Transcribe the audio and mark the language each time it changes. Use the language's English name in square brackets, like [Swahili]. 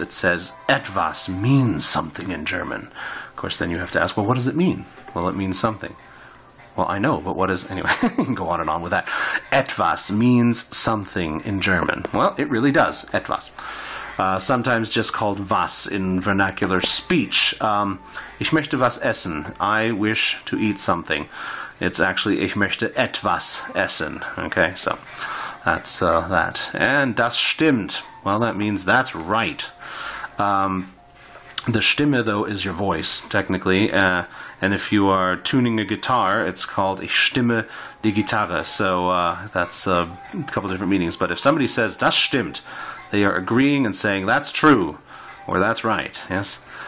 [English] It says, etwas means something in German. Of course, then you have to ask, well, what does it mean? Well, it means something. Well, I know, but what is... Anyway, you can go on and on with that. Etwas means something in German. Well, it really does, etwas. Sometimes just called was in vernacular speech. [German] Ich möchte was essen. [English] I wish to eat something. It's actually, [German] ich möchte etwas essen. [English] Okay, so that's that. [German] And das stimmt. [English] Well, that means that's right. The Stimme, though, is your voice, technically, and if you are tuning a guitar, it's called [German] Ich stimme die Gitarre, [English] so that's a couple different meanings. But if somebody says, [German] das stimmt, [English] they are agreeing and saying, that's true, or that's right, yes?